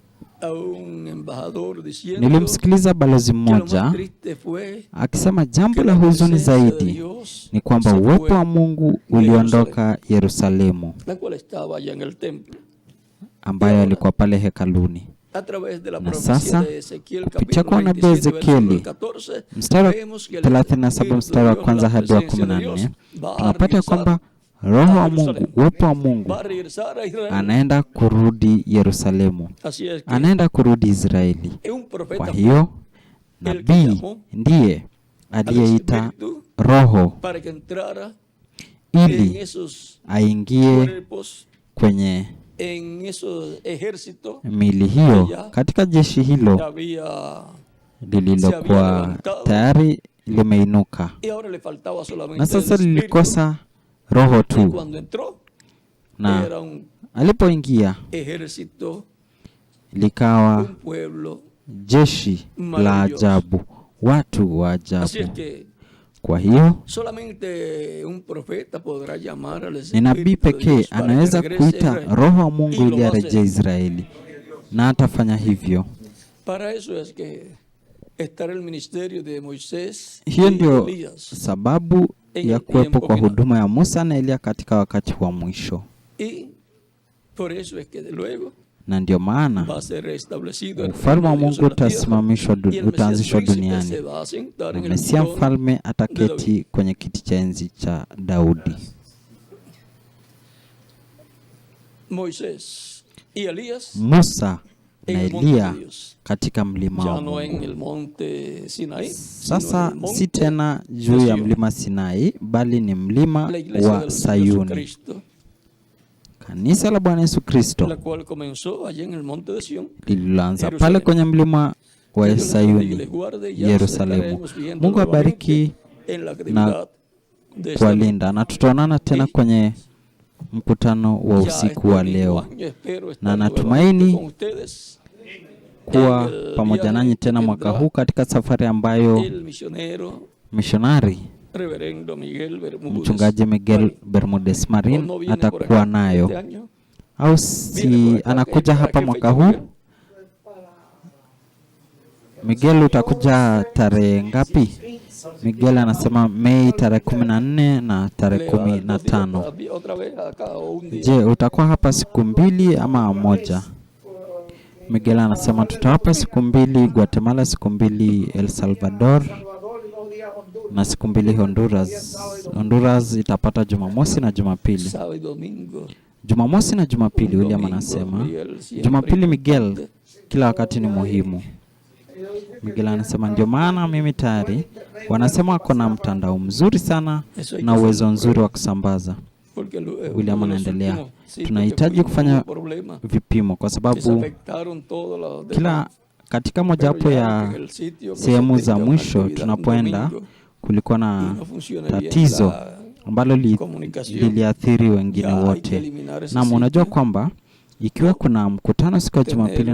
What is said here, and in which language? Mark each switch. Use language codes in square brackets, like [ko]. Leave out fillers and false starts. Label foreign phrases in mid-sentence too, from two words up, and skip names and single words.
[sw] Nilimsikiliza balozi mmoja akisema jambo la huzuni zaidi ni kwamba uwepo wa Mungu uliondoka Yerusalemu, ambayo alikuwa pale hekaluni. Na sasa kupitia kwa nabii Ezekieli mstari wa 37 mstari wa kwanza hadi wa 14, tunapata kwamba Roho wa Mungu, uwepo wa Mungu [es] va a regresar a Israel. [sw] anaenda kurudi Yerusalemu, [es] Así es que [sw] anaenda kurudi Israeli. [es] es un profeta [sw] Kwa hiyo nabii ndiye aliyeita Roho [es] para que entrara en [sw] ili [es] esos [sw] aingie [es] cuerpos, [sw] kwenye [es] en esos ejércitos [sw] mili hiyo, katika jeshi [es] que [sw] hilo [es] había, [sw] lililokuwa tayari limeinuka, [es] y ahora le faltaba solamente [sw] na [es] el [sw] sasa [es] espíritu. [sw] lilikosa roho [es] Y [sw] tu. [es] cuando entró [sw] Na [es] era un [sw] alipoingia [es] ejército, [sw] likawa [es] un pueblo. [sw] jeshi la ajabu, watu wa [es] Así es [sw] ajabu. [es] que [sw] Kwa hiyo [es] solamente un profeta podrá llamar al [sw] ni nabii [es] Espíritu de [sw] pekee [es] Dios para que [sw] anaweza [es] regrese a [sw] kuita [es] Israel. [sw] Roho wa [es] Y [sw] Mungu [es] lo [sw] ili [es] va a [sw] arejee [es] hacer. [sw] Israeli, na atafanya hivyo. [es] Para eso es que estará el ministerio de Moisés [sw] Hiyo [es] y [sw] ndio [es] Elías. [sw] sababu ya kuwepo kwa huduma ya Musa na Elia katika wakati wa mwisho, [es] Y por eso es que de luego [sw] na ndio maana [es] va a ser restablecido el [sw] ufalme wa [es] reino de Dios [sw] Mungu [es] en la tierra. [sw] utasimamishwa, [es] Y el Mesías [sw] utaanzishwa [es] príncipe [sw] duniani, [es] se va a sentar [sw] na [es] en el [sw] Mesia [es] trono [sw] mfalme [es] de [sw] ataketi [es] David. [sw] kwenye kiti cha enzi cha Daudi. [es] Moisés y Elías [sw] Musa [es] en [sw] na [es] el monte de [sw] Elia [es] Dios. [sw] katika mlima [es] Ya [sw] wa [es] no en [sw] Mungu. [es] el monte Sinaí, sino en [sw] Sasa [es] el monte [sw] si tena juu [es] de [sw] ya [es] Sion. [sw] mlima Sinai, bali ni mlima [es] La iglesia [sw] wa [es] del Señor [sw] Sayuni, [es] Jesucristo, [sw] kanisa la Bwana Yesu Kristo [es] la cual comenzó allí en el monte de Sion. [sw] lililoanza [es] Jerusalén. [sw] pale kwenye mlima wa [es] Que Dios les bendiga y [sw] Sayuni, [es] les guarde, y ya nos [sw] Yerusalemu. [es] estaremos viendo [sw] Mungu abariki [es] nuevamente en la actividad de esta [sw] kuwalinda, na tutaonana tena kwenye mkutano wa ya usiku [es] este [sw] wa [es] mismo [sw] leo, [es] año espero estar [sw] na [es] nuevamente [sw] natumaini [es] con ustedes [sw] kuwa [es] en el [sw] pamoja [es] viaje [sw] nanyi tena [es] que [sw] mwaka [es] tendrá [sw] huu katika safari ambayo [es] el misionero [sw] mishonari [es] reverendo Miguel Bermúdez [sw] mchungaji Miguel [es] Marín. [sw] Bermudez [es] O [sw] Marin [es] no viene por [sw] atakuwa [es] acá [sw] nayo, [es] este año. [sw] au [es] Viene [sw] si [es] por acá. [sw] anakuja [es] ¿Para [sw] hapa [es] qué [sw] mwaka [es] fecha, [sw] huu? [es] Miguel? [sw] Miguel, utakuja tarehe ngapi? Miguel anasema Mei tarehe 14 na tarehe [es] Le va a dar 2 días [sw] 15. [es] para otra vez acá o un día. [sw] Je, utakuwa hapa siku mbili ama moja? Miguel anasema tutawapa siku mbili Guatemala, siku mbili El Salvador na siku mbili Honduras. Honduras itapata Jumamosi na Jumapili. [es] Sábado y domingo. [sw] Jumamosi na Jumapili, William [es] Domingo, [sw] anasema. [es] Miguel siempre [sw] Jumapili Miguel [es] importante. [sw] kila wakati ni muhimu. Miguel anasema ndio maana mimi tayari wanasema wako na mtandao mzuri sana na uwezo nzuri wa kusambaza. [es] Porque [sw] William [es] uno de los [sw] anaendelea, [es] últimos sitios [sw] tunahitaji [es] que [sw] kufanya [es] tuvimos problema [sw] vipimo kwa [es] que se [sw] sababu [es] afectaron todos los [sw] kila [es] demás. [sw] katika [es] Pero [sw] mojawapo ya [es] ya en el sitio que se [sw] sehemu za [es] tenga una [sw] mwisho [es] actividad un [sw] tunapoenda [es] domingo [sw] kulikuwa [es] y [sw] na [es] no funciona bien [sw] tatizo [es] la [sw] ambalo [es] comunicación, [sw] liliathiri wengine [es] ya hay que [sw] wote. [es] eliminar ese [sw] Na unajua [es] sitio. [sw] kwamba ikiwa kuna mkutano siku ya Jumapili na